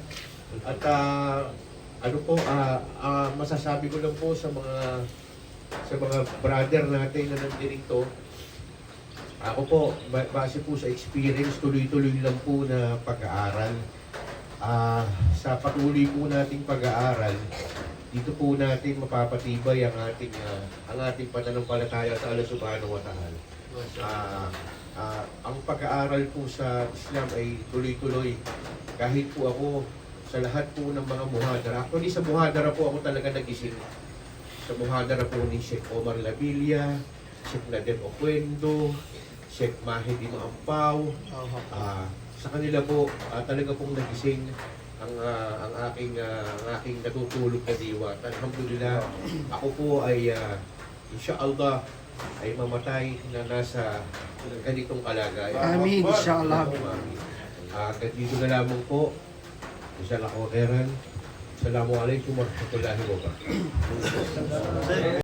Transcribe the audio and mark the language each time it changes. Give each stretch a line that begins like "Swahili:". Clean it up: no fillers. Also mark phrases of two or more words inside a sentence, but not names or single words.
Filipino: At masasabi ko lang po sa mga brother natin na nandirito, ako po, base po sa experience, tuloy-tuloy lang po na pag-aaral. Sa patuloy po nating pag-aaral, dito po natin mapapatibay ang ating pananampalataya sa Allah
Arabic: سبحانه وتعالى.
Filipino: Ang pag-aaral po sa Islam ay tuloy-tuloy. Kahit po ako sa lahat po ng mga muhadara. Actually sa muhadara po ako talaga nagising. Sa muhadara po ni Sheikh Omar Labilia, Sheikh Nader Oquendo, Sheikh Mahdi Maampaw. Sa kanila po talaga pong nagising ang aking natutulog na diwa. Alhamdulillah, ako po ay inshallah ay mamatay na nasa ganitong kalagayan.
Arabic: آمين! إن شاء الله!
Filipino: Dito na lamang po. Inshallah ko,
Arabic: السلام عليكم ورحمة الله وبركاته.